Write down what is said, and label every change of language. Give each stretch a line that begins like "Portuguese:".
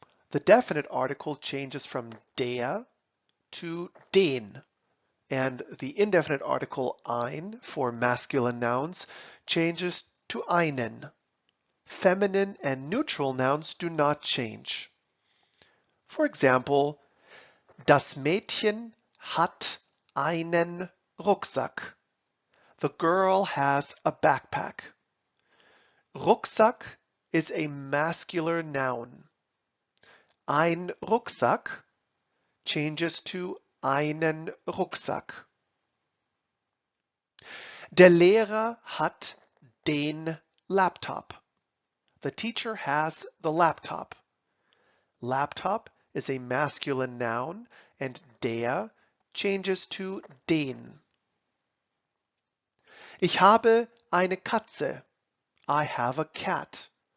English: The definite article changes from der to den, and the indefinite article ein for masculine nouns changes to einen. Feminine and neutral nouns do not change. For example,
German: das Mädchen hat einen Rucksack.
English: The girl has a backpack. Rucksack is a masculine noun.
German: Ein Rucksack
English: changes to
German: einen Rucksack. Der Lehrer hat den Laptop.
English: The teacher has the laptop. Laptop is a masculine noun, and der changes to den.
German: Ich habe eine Katze.
English: I have a cat.